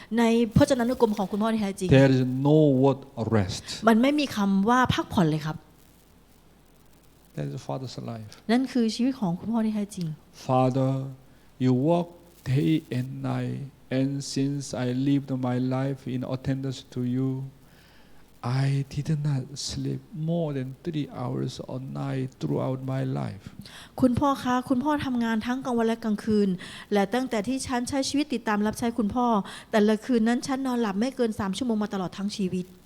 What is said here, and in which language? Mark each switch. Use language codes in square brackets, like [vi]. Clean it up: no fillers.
[th] ในพจนานุกรมของคุณพ่อที่แท้จริง [en] there is no word rest. [th] มันไม่มีคำว่าพักผ่อนเลยครับ [en] That is Father's life. [th] นั่นคือชีวิตของคุณพ่อที่แท้จริง [en] Father, you work day and night, and since I lived my life in attendance to you, I did not sleep more than 3 hours a night throughout my life. [th] คุณพ่อคะคุณพ่อทำงานทั้งกลางวันและกลางคืนและตั้งแต่ที่ฉันใช้ชีวิตติดตามรับใช้คุณพ่อแต่ละคืนนั้นฉันนอนหลับไม่เกิน3 ชั่วโมงมาตลอดทั้งชีวิต